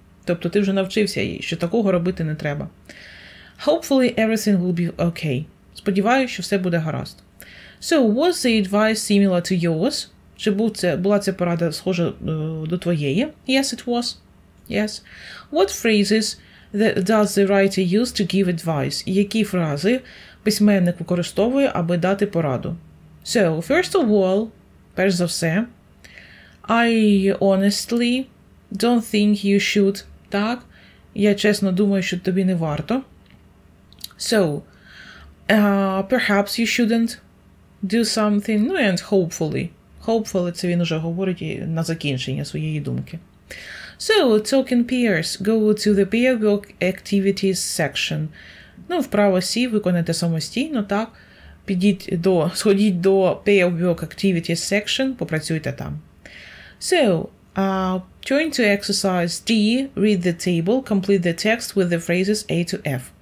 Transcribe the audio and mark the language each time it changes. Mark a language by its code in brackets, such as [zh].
[uk] Тобто ти вже навчився їй, що такого робити не треба. [en] Hopefully everything will be okay. [uk] Сподіваюся, що все буде гаразд. [en] So, was the advice similar to yours? [uk] Чи була ця порада схожа до твоєї? [en] Yes, it was. Yes. What phrases does the writer use to give advice? [uk] Які фрази письменник використовує, аби дати пораду? [en] So, first of all, [uk] перш за все, [en] I honestly don't think you should. [uk] Так, я чесно думаю, що тобі не варто. [en] So, perhaps you shouldn't do something. Ну, and hopefully. [uk] Hopefully, це він уже говорить на закінчення своєї думки. [en] So, talk in pairs. Go to the pair work activities section. [uk] Ну, вправо сі, виконайте самостійно, так. Сходіть до [en] pair work activities section, [uk] попрацюйте там. [en] So, turn to exercise D, read the table, complete the text with the phrases A to F.